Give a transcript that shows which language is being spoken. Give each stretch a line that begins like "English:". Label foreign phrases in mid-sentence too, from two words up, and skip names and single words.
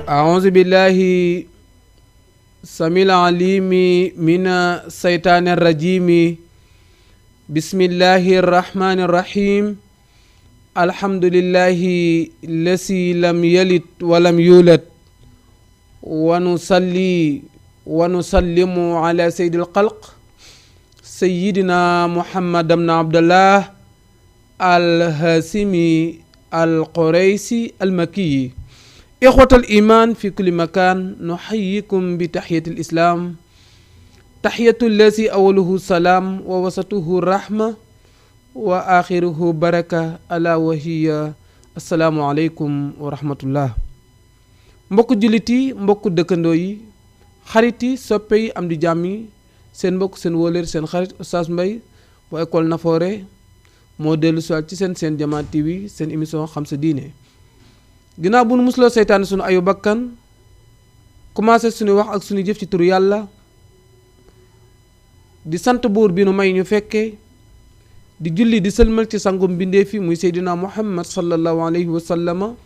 Arabic: أعوذ بالله السميع العليم من الشيطان الرجيم بسم الله الرحمن الرحيم الحمد لله الذي لم يلد ولم يولد ونصلي ونسلم على سيد الخلق سيدنا محمد بن عبد الله الهاشمي القريشي المكي إخوة الإيمان في كل مكان نحييكم بتحية الإسلام تحية الذي أوله سلام ووسطه رحمة وآخره بركة ألا وهي السلام عليكم ورحمة الله
Wolof: mbokk jullit yi mbokk dëkkandoo yi xarit yi soppe yi am di jàmm yi seen mbokk seen wóolër seen xarit Oustaz Mbaye bu école Nafoore moo dellu si waat ci seen Jama TV seen émission xam sa diine ginnaaw bu nu musloo seytaane sunu ayu bakkan commencé suñu wax ak suñu jëf ci turu yàlla di sant buur bi nu may ñu fekkee di julli di sëlmal ci sangum bindee fi muy Seydina Muhammad
Arabic: صلى الله عليه وسلم